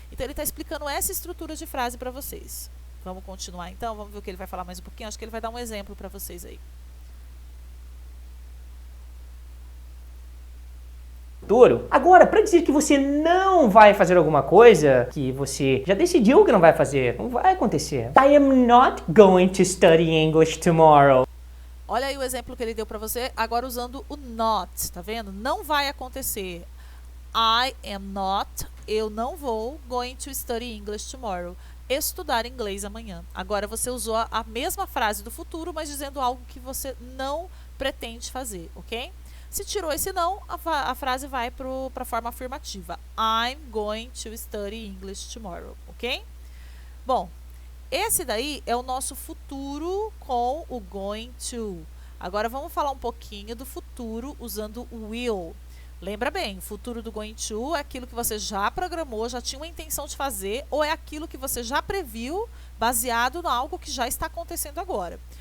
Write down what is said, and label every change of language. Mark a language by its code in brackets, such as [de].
[pt] Então ele está explicando essa estrutura de frase para vocês. Vamos continuar então, vamos ver o que ele vai falar mais um pouquinho. Acho que ele vai dar um exemplo para vocês aí. Futuro. Agora, para dizer que você não vai fazer alguma coisa que você já decidiu que não vai fazer, não vai acontecer. [en] I am not going to study English tomorrow. [pt] Olha aí o exemplo que ele deu para você, agora usando o not, tá vendo? Não vai acontecer. [en] I am not, [pt] eu não vou, [en] going to study English tomorrow. [pt] Estudar inglês amanhã. Agora você usou a mesma frase do futuro, mas dizendo algo que você não pretende fazer, ok? Se tirou esse não, a frase vai para a forma afirmativa. [en] I'm going to study English tomorrow, ok? [pt] Bom, esse daí é o nosso futuro com o going to. Agora vamos falar um pouquinho do futuro usando o will. Lembra bem, o futuro do going to é aquilo que você já programou, já tinha uma intenção de fazer, ou é aquilo que você já previu, baseado em algo que já está acontecendo agora.